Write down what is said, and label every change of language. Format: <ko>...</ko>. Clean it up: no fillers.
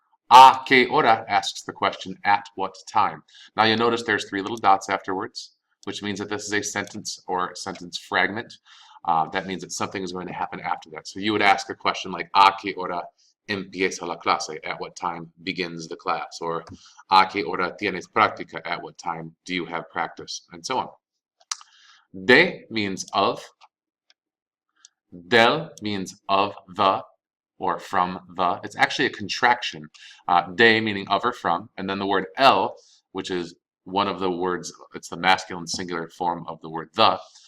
<es>A qué hora</es> <en>asks the question, at what time? Now you'll notice there's three little dots afterwards, which means that this is a sentence or sentence fragment. That means that something is going to happen after that. So you would ask a question like,</en> <es>a qué hora empieza la clase?</es> <en>At what time begins the class?</en> <es>Or, a qué hora tienes práctica?</es> <en>At what time do you have practice? And so on. De means of. Del means of the, or from the. It's actually a contraction. De meaning of or from, and then the word el, which is one of the words, it's the masculine singular form of the word the.</en>